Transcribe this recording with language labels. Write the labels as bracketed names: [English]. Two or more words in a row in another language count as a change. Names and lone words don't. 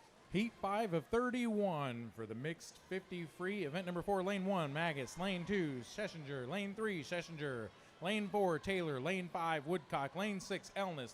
[English] Heat 5 of 31 for the mixed 50 free. Event number 4, lane 1, Magus. Lane 2, Schlesinger. Lane 3, Schlesinger. Lane 4, Taylor. Lane 5, Woodcock. Lane 6, Elness.